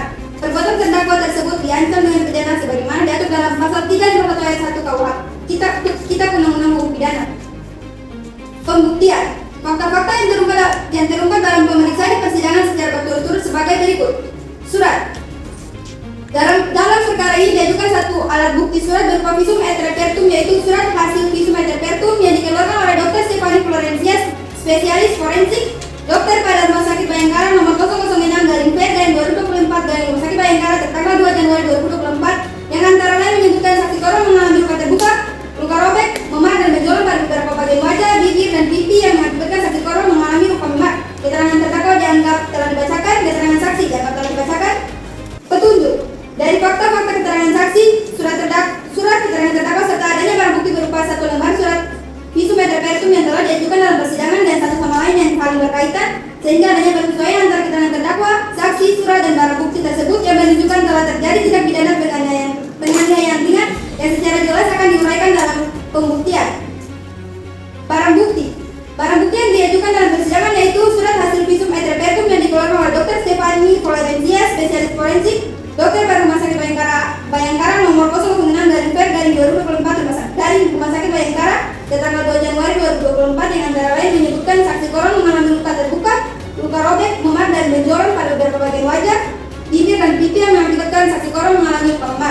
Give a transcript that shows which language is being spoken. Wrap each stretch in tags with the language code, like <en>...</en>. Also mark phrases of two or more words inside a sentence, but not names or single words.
<id>Perbuatan terdakwa tersebut diancam dengan pidana sebagaimana diatur dalam pasal 3 ayat 1 KUH Kitab Undang-Undang Hukum Pidana. Pembuktian. Fakta-fakta yang terungkap dalam pemeriksaan di persidangan secara berturut-turut sebagai berikut. Surat. Dalam perkara ini diajukan satu alat bukti surat berupa</id> <la>visum et repertum,</la> <id>yaitu surat hasil</id> <la>visum et repertum</la> <id>yang dikeluarkan oleh Dr. Stefani Florencia, spesialis forensik, dokter pada Rumah Sakit Bayangkara nomor 006/P/2024 dari Rumah Sakit Bayangkara tertanggal 2 Januari 2024, yang antara lain menyebutkan saksi korban mengalami luka terbuka, luka robek, memar, dan benjolan pada beberapa bagian wajah, bibir, dan pipi yang mengakibatkan saksi korban mengalami luka memar. Keterangan terdakwa dianggap telah dibacakan, keterangan saksi dianggap telah dibacakan. Petunjuk. Dari fakta-fakta keterangan saksi, surat keterangan terdakwa serta adanya barang bukti berupa satu lembar surat</id> <la>visum et repertum</la> <id>yang telah diajukan dalam persidangan dan satu sama lain yang saling berkaitan, sehingga adanya persesuaian antara keterangan terdakwa, saksi, surat, dan barang bukti tersebut yang menunjukkan telah terjadi tindak pidana penganiayaan ringan yang secara jelas akan diuraikan dalam pembuktian. Barang bukti yang diajukan dalam persidangan yaitu surat hasil</id> <la>visum et repertum</la> <id>yang dikeluarkan oleh Dr. Stefani Florencia, spesialis forensik, dokter pada Rumah Sakit Bayangkara nomor 006/P/2024 dari Rumah Sakit Bayangkara tertanggal 2 Januari 2024, yang antara lain menyebutkan saksi korban mengalami luka terbuka, luka robek, memar, dan benjolan pada beberapa bagian wajah, bibir, dan pipi yang mengakibatkan saksi korban mengalami luka memar.</id>